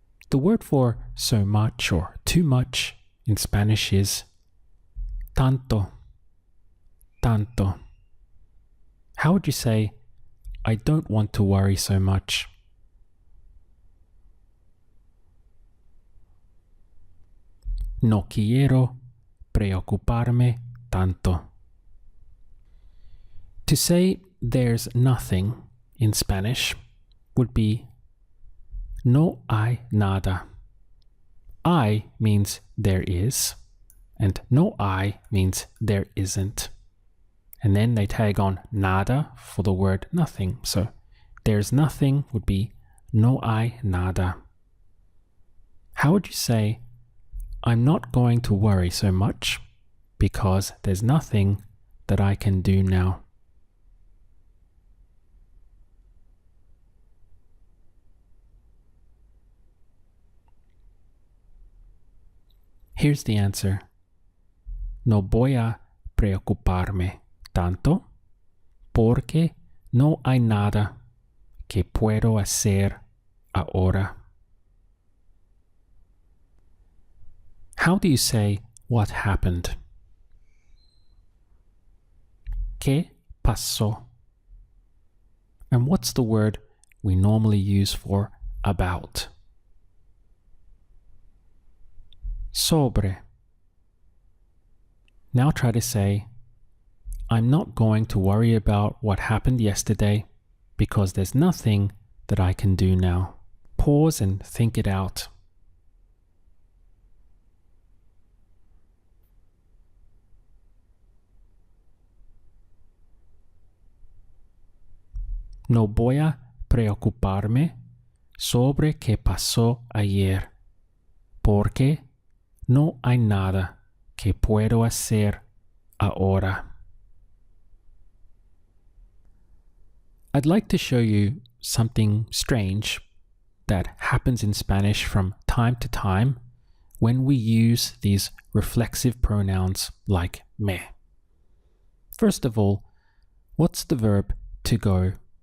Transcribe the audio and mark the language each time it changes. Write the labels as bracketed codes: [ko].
[en] The word for so much or too much in Spanish is tanto, tanto. How would you say, I don't want to worry so much? [es] No quiero preocuparme tanto. [en] To say there's nothing in Spanish would be [es] no hay nada. [en] I means there is, and [es] no hay [en] means there isn't. And then they tag on nada for the word nothing. So there's nothing would be [es] no hay nada. [en] How would you say, I'm not going to worry so much because there's nothing that I can do now? Here's the answer. [es] No voy a preocuparme tanto porque no hay nada que puedo hacer ahora. [en] How do you say what happened? [es] ¿Qué pasó? [en] And what's the word we normally use for about? [es] Sobre. [en] Now try to say, I'm not going to worry about what happened yesterday because there's nothing that I can do now. Pause and think it out. [es] No voy a preocuparme sobre qué pasó ayer. porque no hay nada que puedo hacer ahora. [en] I'd like to show you something strange that happens in Spanish from time to time when we use these reflexive pronouns like me. First of all, what's the verb to go?